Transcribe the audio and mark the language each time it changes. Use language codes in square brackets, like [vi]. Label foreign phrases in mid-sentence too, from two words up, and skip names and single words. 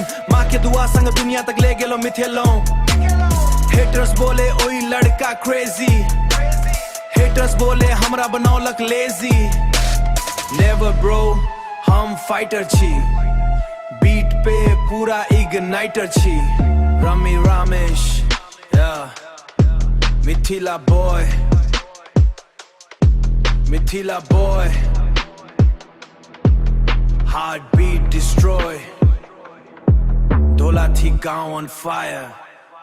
[mai] माँ के दुआ संग दुनिया तक ले गेलो मिथिलो. हेटर्स बोले ओई लड़का क्रेजी, हेटर्स बोले हमरा बनौलक लेजी. [en] never bro, [mai] हम फाइटर छी, बीट पे पूरा इग्नाइटर छी. [en] Rami Ramesh, yeah, Mithila boy, Mithila boy. Heartbeat destroy, Dolathi gaon on fire.